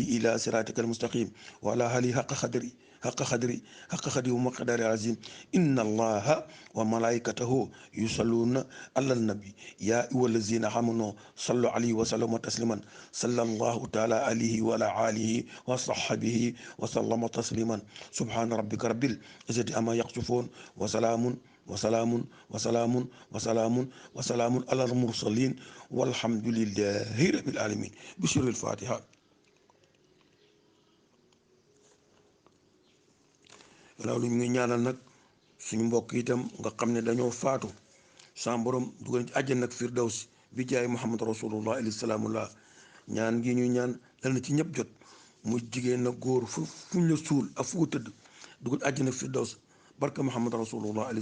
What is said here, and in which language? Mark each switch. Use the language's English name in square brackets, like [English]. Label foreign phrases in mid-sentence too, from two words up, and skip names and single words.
[Arabic] إلى صراطك المستقيم وعلى آله حق قدري حق قدري حق قدري ومقدار عظيم إن الله وملائكته يصلون على النبي يا أيها الذين آمنوا صلوا عليه وسلموا تسليما صلى الله تعالى عليه وعلى آله وصحبه وسلم تسليما سبحان ربك رب العزة عما يصفون وسلام وسلام وسلام وسلام وسلام على المرسلين والحمد لله رب العالمين بشر الفاتحة [Wolof] loolu ñu ngi ñaanal nag suñu mbokk itam nga xam ne dañoo faatu sa borom dugal ci àjjana nag firdawsi bi jaay Muhammad [Arabic] رسول الله عليه سلام الله [Wolof] ñaan gi ñu ñaan dal na ci ñëpp jot mu jigéen na góor fu ñu la suul ak fu tëdd dugal àjjana firdaws barka Muhammad [Arabic] رسول الله عليه